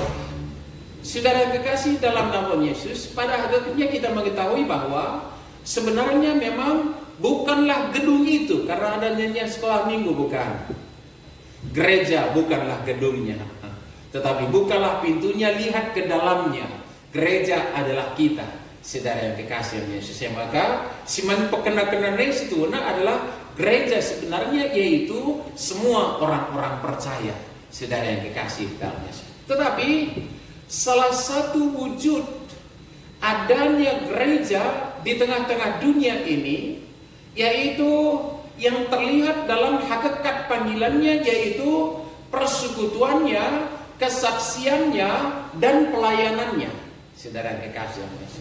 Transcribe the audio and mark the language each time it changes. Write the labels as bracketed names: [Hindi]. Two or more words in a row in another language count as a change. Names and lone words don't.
[Indonesian] Saudara yang kekasih dalam nama Yesus, pada hakikatnya kita mengetahui bahwa sebenarnya memang bukanlah gedung itu, karena adanya sekolah minggu bukan. Gereja bukanlah gedungnya, tetapi bukalah pintunya, lihat ke dalamnya. Gereja adalah kita, saudara yang kekasih Yesus. Maka [Batak Karo] siman pekena-kena [Indonesian] itu adalah gereja sebenarnya, yaitu semua orang-orang percaya, saudara yang kekasih dalam Yesus. Tetapi salah satu wujud adanya gereja di tengah-tengah dunia ini, yaitu yang terlihat dalam hakikat panggilannya, yaitu persekutuannya, kesaksiannya, dan pelayanannya, saudara yang kekasih Yesus.